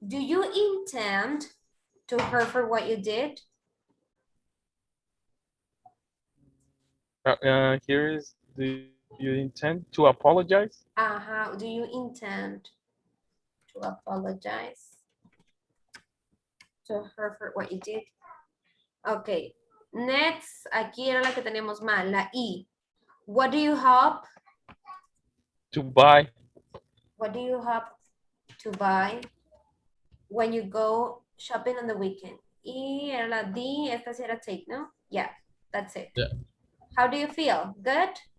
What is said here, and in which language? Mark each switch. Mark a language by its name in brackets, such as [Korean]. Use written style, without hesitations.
[English] Do you intend to her for what you did? Here is, do you intend to apologize? Do you intend to apologize to her for what you did? Okay. Next, [Spanish] aquí era la que tenemos mal, la I. [English] What do you hope? To buy. What do you hope to buy when you go shopping on the weekend? [Spanish] Y era la D, esta sí era take, no? [English] Yeah, that's it. Yeah. How do you feel? Good?